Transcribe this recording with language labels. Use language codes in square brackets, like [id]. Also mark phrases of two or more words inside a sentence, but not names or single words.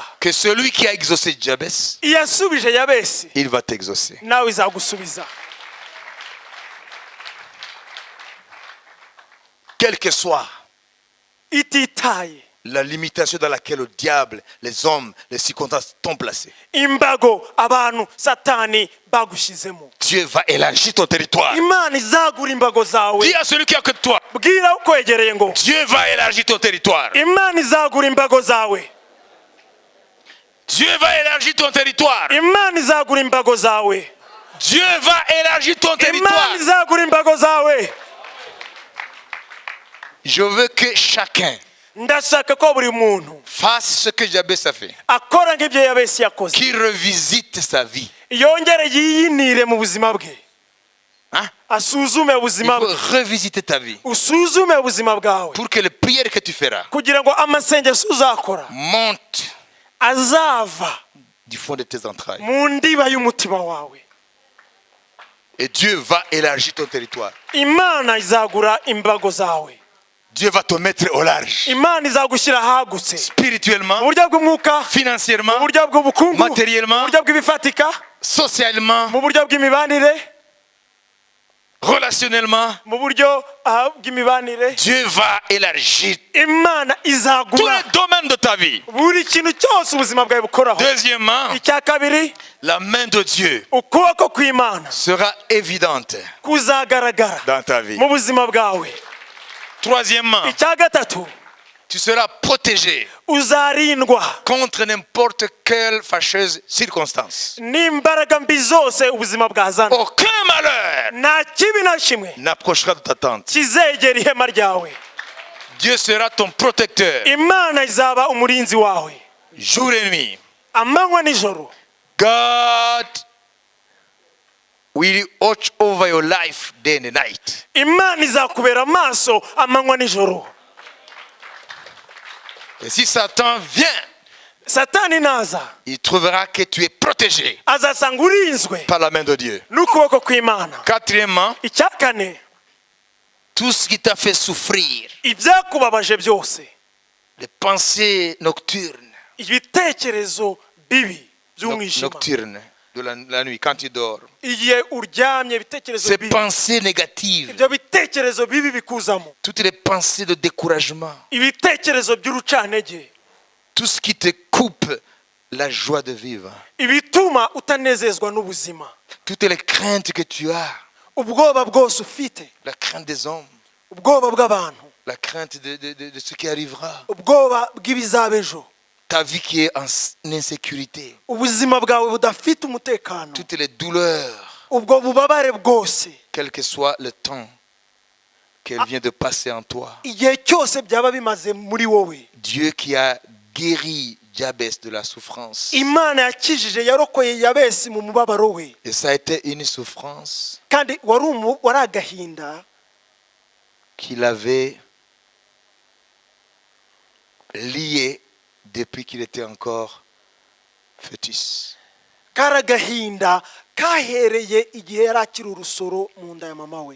[fr] que celui qui a exaucé Jabez, [rw] iyasubije yabesi [fr] il va t'exaucer. [rw] nawe izagusubiza. [fr] Quelle que soit [rw] ititaye [fr] la limitation dans laquelle le diable, les hommes, les circonstances t'ont placé, [rw] imbago abantu satani bagushizemo, [fr] Dieu va élargir ton territoire. [rw] imana izagura imbago zawe. [fr] Dis à celui qui est à côté de toi, [rw] bwira ukwegereye ngo [fr] Dieu va élargir ton territoire. [rw] imana izagura imbago zawe. [fr] Dieu va élargir ton territoire. [rw] imana izagura imbago zawe. [fr] Dieu va élargir ton [rw] imana [fr] territoire. [rw] izagura imbago zawe. [fr] Je veux que chacun [rw] ndashaka ko buri muntu [fr] fasse ce que Jabez a fait. [rw] akora nk'ibyo yabesi yakoze, [fr] Qu'il revisite sa vie. [rw] yongere yiyinire mu buzima bwe, [fr] Hein? [rw] asuzume [fr] Il [rw] ubuzima [fr] faut [rw] bwe, [fr] revisiter ta vie. [rw] usuzume ubuzima bwawe, [fr] Pour que les prières que tu feras [rw] kugira ngo amasengesho uzakora [fr] montent [rw] azava [fr] du fond de tes entrailles. [rw] mu ndiba y'umutima wawe. [fr] Et Dieu va élargir ton territoire. [rw] imana izagura imbago zawe. [fr] Dieu va te mettre au large. [rw] imana izagushyira ahagutse, mu [fr] Spirituellement, [rw] buryo bw'umwuka, mu [fr] financièrement, [rw] buryo bw'ubukungu, mu [fr] matériellement, [rw] buryo bw'ibifatika, [fr] socialement, [rw] mu buryo bw'imibanire, [fr] relationnellement. [rw] mu buryo bw'imibanire. [fr] Dieu va élargir [rw] imana [fr] tous [rw] izagura [fr] les domaines de ta vie. [rw] buri kintu cyose ubuzima bwawe bukoraho. [fr] Deuxièmement, [rw] icya kabiri, [fr] la main de Dieu [rw] ukuboko kw'imana [fr] sera évidente [rw] kuzagaragara [fr] dans ta vie. [rw] mu buzima bwawe. [fr] Troisièmement, [rw] icya gatatu, [fr] tu seras protégé [rw] uzarindwa [fr] contre n'importe quelle fâcheuse circonstance. [rw] n'imbaraga mbi zose ubuzima bwazana. [fr] Aucun malheur [rw] nta kibi na kimwe [fr] n'approchera de ta tente. [rw] kizegera ihema ryawe. [fr] Dieu sera ton protecteur [rw] imana izaba umurinzi wawe [fr] jour et nuit. [rw] amanywa nijoro. [en] God will watch over your life day and night. [rw] imana izakubera amaso amanywa nijoro. [fr] Et si Satan vient, [rw] satani naza [fr] il trouvera que tu es protégé [rw] azasanga urinzwe [fr] par la main de Dieu. [rw] n'ukuboko kw'imana. [fr] Quatrièmement, [rw] icya kane, [fr] tout ce qui t'a fait souffrir, [rw] ibyakubabaje byose, [fr] les pensées nocturnes, [rw] ibitekerezo bibi by'umwijima, [fr] nocturnes de la nuit quand tu dors, [rw] igihe uryamye, ibitekerezo [fr] ces [rw] bibi, [fr] pensées négatives, [rw] ibyo bitekerezo bibi bikuzamo, [fr] toutes les pensées de découragement, [rw] ibitekerezo by'urucantege, [fr] tout ce qui te coupe la joie de vivre, [rw] ibituma utanezezwa n'ubuzima, [fr] toutes les craintes que tu as, [rw] ubwoba bwose ufite, [fr] la crainte des hommes, [rw] ubwoba bw'abantu, [fr] la crainte de ce qui arrivera, [rw] ubwoba bw'ibizaba ejo, [fr] ta vie qui est en insécurité, [rw] ubuzima bwawe budafite umutekano, [fr] toutes les douleurs, [rw] ubwo bubabare bwose, [fr] quel que soit le temps qu'elle vient de passer en toi. [rw] igihe cyose byaba bimaze muri wowe. [fr] Dieu qui a guéri Jabez de la souffrance. [rw] imana yakijije yarokoye yabesi mu mubabaro we, [fr] Et ça a été une souffrance [rw] kandi wari agahinda [fr] qu'il avait lié depuis qu'il était encore fœtus. [rw] karagahinda kahereye igihe yari akiri urusoro mu nda ya mama we.